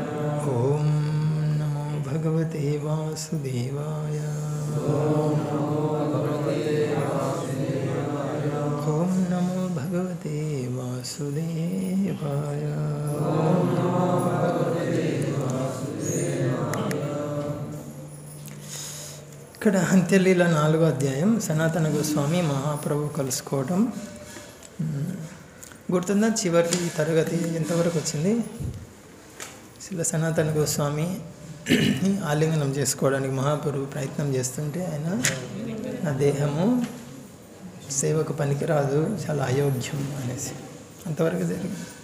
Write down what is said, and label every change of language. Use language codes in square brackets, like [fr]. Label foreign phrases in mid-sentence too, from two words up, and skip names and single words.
[sa] ओम नमो भगवते वासुदेवाय। ओम नमो भगवते वासुदेवाय। ओम नमो भगवते वासुदेवाय। ओम नमो भगवते वासुदेवाय। [te] ఇక్కడ అంత్యలీల 4వ అధ్యాయం సనాతన గోస్వామి మహాప్రభు కలుసుకోవటం గుర్తుందా? చివరి తరగతి ఎంతవరకు వచ్చింది? శిల సనాతన గోస్వామి ఆలింగనం చేసుకోవడానికి మహాప్రభు ప్రయత్నం చేస్తుంటే ఆయన నా దేహము సేవకు పనికిరాదు, చాలా అయోగ్యం అనేసి అంతవరకు జరిగింది.